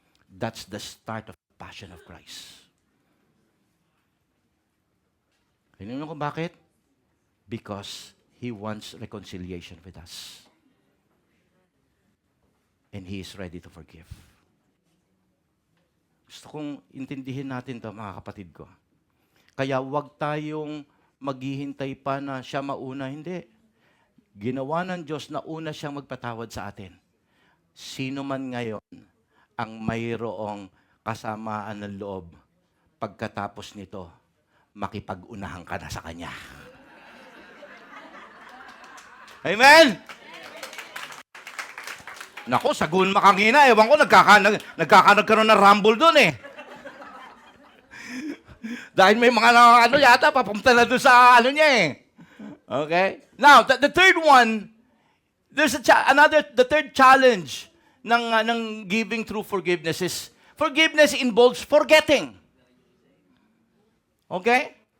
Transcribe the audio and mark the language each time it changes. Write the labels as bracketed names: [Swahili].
[English] That's the start of the passion of Christ. [Filipino] Alam niyo kung bakit? [English] Because He wants reconciliation with us. And He is ready to forgive. [Filipino] Gusto kong intindihin natin to, mga kapatid ko. Kaya huwag tayong maghihintay pa na siya mauna. Hindi. Ginawa ng Diyos na una siyang magpatawad sa atin. Sino man ngayon ang mayroong kasamaan ng loob pagkatapos nito, makipag-unahan ka na sa Kanya. Amen? Nako, sagun makangina. Ewan ko, nagkakaroon ng rumble doon eh. Dahil may mga yata, papunta na doon sa niya eh. Okay? [English] Now, the third one, there's the third challenge ng giving through forgiveness is, forgiveness involves forgetting. Okay?